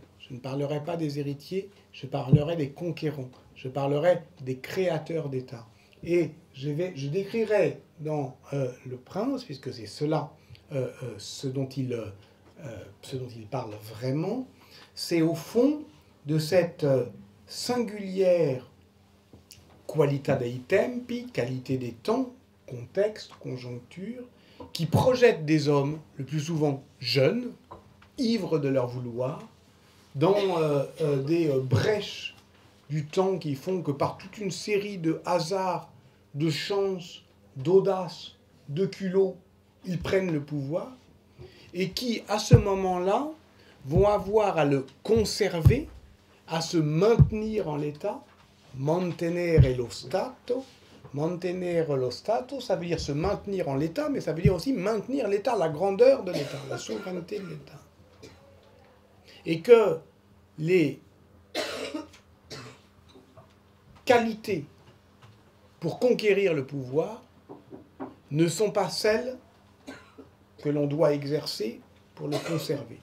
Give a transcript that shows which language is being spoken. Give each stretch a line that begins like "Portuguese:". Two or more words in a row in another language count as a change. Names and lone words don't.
French: Je ne parlerai pas des héritiers, je parlerai des conquérants, je parlerai des créateurs d'États. Et je décrirai dans Le Prince, puisque c'est cela ce dont il parle vraiment, c'est au fond de cette singulière
Italian: qualita dei tempi,
French: qualité des temps, contexte, conjoncture, qui projette des hommes, le plus souvent jeunes, ivres de leur vouloir, dans des brèches du temps qui font que par toute une série de hasards, de chances, d'audace, de culot, ils prennent le pouvoir, et qui, à ce moment-là, vont avoir à le conserver, à se maintenir en l'état,
Italian: mantenere lo Stato. Mantenere lo Stato,
French: ça veut dire se maintenir en l'état, mais ça veut dire aussi maintenir l'état, la grandeur de l'état, la souveraineté de l'état. Et que les qualités pour conquérir le pouvoir ne sont pas celles que l'on doit exercer pour le conserver.